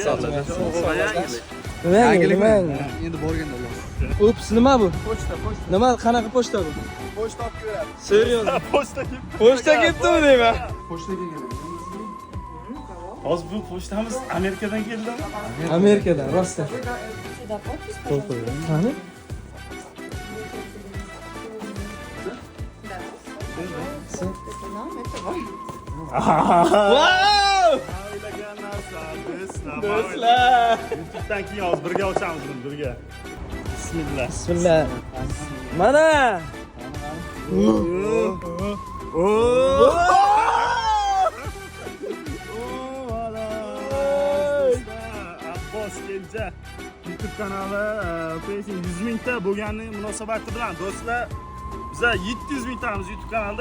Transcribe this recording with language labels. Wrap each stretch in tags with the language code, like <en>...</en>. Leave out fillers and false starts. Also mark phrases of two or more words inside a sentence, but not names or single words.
<uz>Nima yangilik? Endi borganda bo'ladi. Ups, nima bu? Pochta. Nima, qanaqa pochta bu? Pochta olib keladi. Serios. Pochta kelibdimi deyman? Pochtaga keladi. Hozir bu pochtamiz Amerikadan keldimi? Amerikadan, rostdan.</uz> <ru>Сюда подпись,</ru> <uz>Qani?</uz> <ru>Это нам, это вам.</ru> <uz>Wow! O'ylagan narsa, do'stlar. Do'stlar. YouTube'dan keyin hozir birga ochamiz buni, birga. Bismillah. Bismillah. Mana. Abbos Kenja YouTube kanali Facebook 100 mingta bo'lgani munosabati bilan do'stlar, biz 700 mingtamiz YouTube kanalda.</uz>